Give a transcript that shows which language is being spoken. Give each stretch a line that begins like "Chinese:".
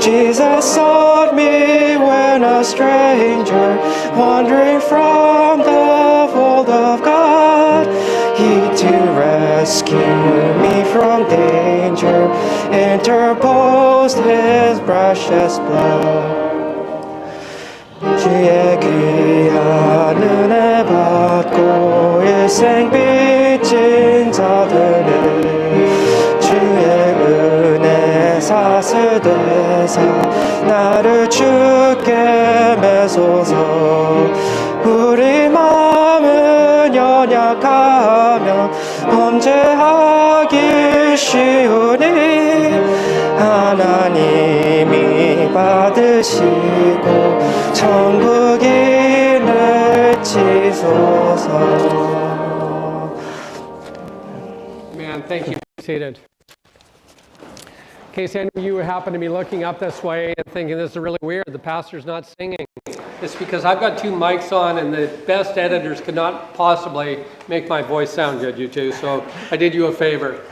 English: Jesus sought me when a stranger, wandering from the fold of God. He to rescue me from danger, interposed his precious blood.
Korean: 주의 귀한 은혜 받고 일생 빚진 자들을 주의 은혜 사슬되사 나를 주께 매소서. 우리 마음은 연약하며 범죄하기 쉬우니 하나님이 받으시고 천국인을 치소서.
English: Man, thank you. Be seated. In case any of you happen to be looking up this way and thinking this is really weird, the pastor's not singing. It's because I've got two mics on and the best editors could not possibly make my voice sound good, you two, so I did you a favor.